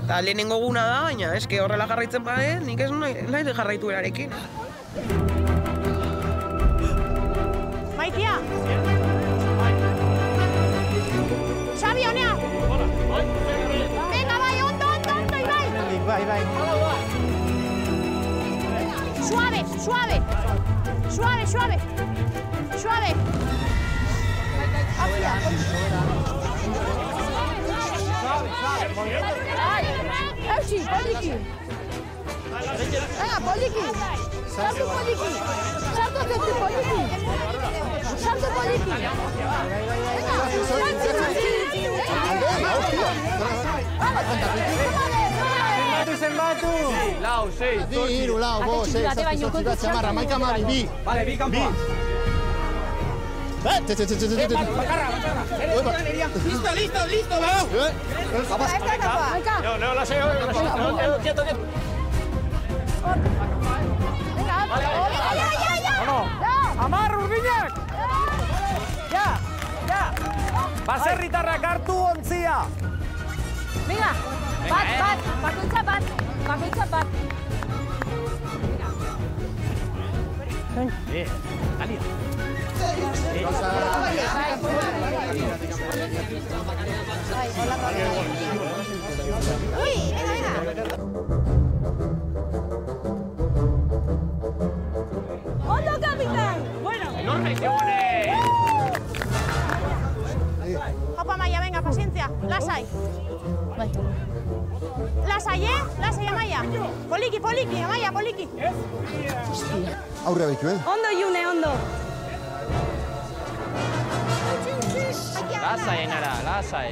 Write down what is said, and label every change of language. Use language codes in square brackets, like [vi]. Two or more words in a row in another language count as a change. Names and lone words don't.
[eu] Eta lehenengo guna da, baina eske horrela jarraitzen bade, nik ez nahi jarraitu berarekin. Maitia! Xabi, honea! Venga, bai, ondo, Ibai! Bai. [es] Suave! Hacia! [eu] Eusi, poliki! Venga, poliki! Sartu poliki! Sartu poliki! Zenbatu! Lau, 6, 2, 3, 4, 5, 6, 7, 8, 9, 10, 11, 12. Vale, bi kanpoa. [es] Listo, vamos. [eu] Leo, lasai. Quieto. Amar, urdinak! Ja! Baserritarrak hartu ontzia! Venga, bakoitza bat. Dalia. [es] Uy, venga. ¡Ondo, capitán! Bueno. Enorme, qué bueno. Opa, Maia, venga, paciencia. [eu] Lasai. Lasai, Lasai, Amaia. Poliki, Amaia, poliki. Aurre behitu, Ondo, June, ondo. Lasai, Ainara, lasai.